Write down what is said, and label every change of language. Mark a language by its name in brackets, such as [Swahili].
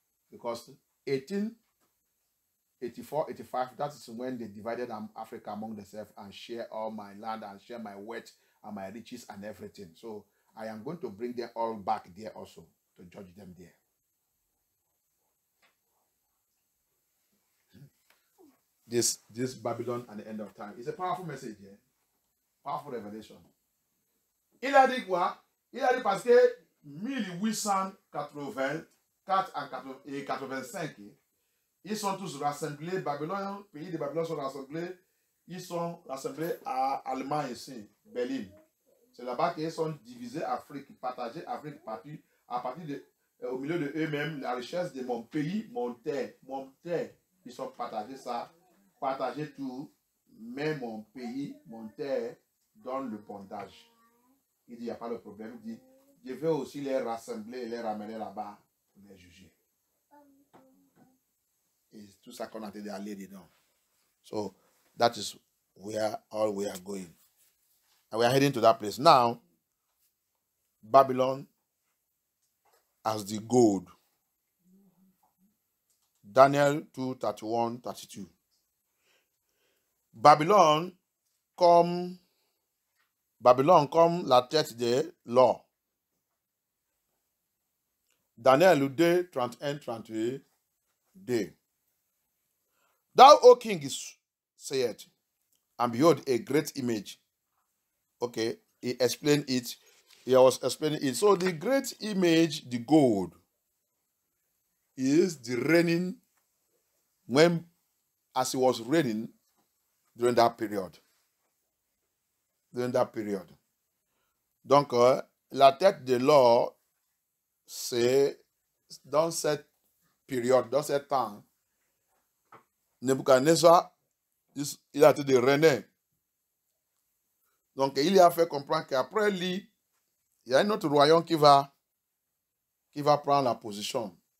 [English] Because 1884, 85, that is when they divided Africa among themselves and share all my land and share my wealth and my riches and everything. So I am going to bring them all back there also to judge them there. This Babylon and the end of time is a powerful message here. Powerful revelation. [French] Il a dit quoi? Il a dit parce que 1884 et 85, ils sont tous rassemblés. Babylone, pays de Babylone sont rassemblés. Ils sont rassemblés à Allemagne ici, Berlin. C'est là-bas qu'ils sont divisés, Afrique, partagés, Afrique partie, à partir de, au milieu de eux-mêmes, la richesse de mon pays, mon terre. Ils sont partagés ça, partagés tout, mais mon pays, mon terre, donne le bondage. Il dit, il n'y a pas de problème. Il dit, je vais aussi les rassembler et les ramener là-bas pour les juger. Et tout ça qu'on a été allé dedans. [English] So, that is where all we are going. And we are heading to that place. Now, Babylon as the gold. Daniel 2:31-32. [French] Babylone comme la tête de l'or. Daniel 2:31-32. [English] Thou, O king, said, and behold, a great image. Okay, he explained it. He was explaining it. So the great image, the gold, is the reigning, as it was reigning during that period. [French] Donc, la tête de l'or, c'est dans cette période, dans ce temps, Nebuchadnezzar, il a été de régner. Donc, il a fait comprendre qu'après lui, il y a un autre royaume qui va prendre la position.